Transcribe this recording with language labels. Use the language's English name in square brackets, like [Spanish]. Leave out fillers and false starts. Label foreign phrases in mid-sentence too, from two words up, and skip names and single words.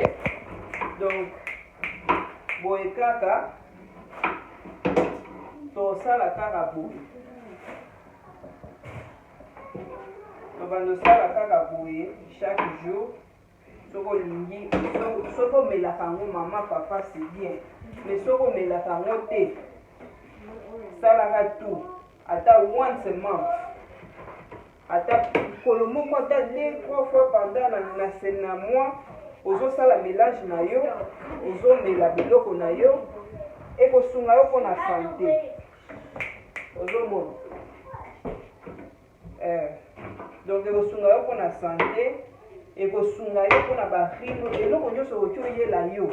[Lingala] Donc boye kaka tosala kaka boye, tobandosala kaka boye [French] chaque jour. [Lingala] Soko olingi, soko omelaka yango mama papa [French] c'est bien, mais [Lingala] soko omelaka yango te, salaka tout ata [English] once a month, [Lingala] ata kolo moko, ata 2-3 [French] fois pendant [Lingala] na mois, ozosala mélange na yo, ozomela biloko na yo, ekosunga yo mpona santé. Ozomona donc ekosunga yo mpona santé, ekosunga yo mpona barino, eloko nyonso okoki oyela yo.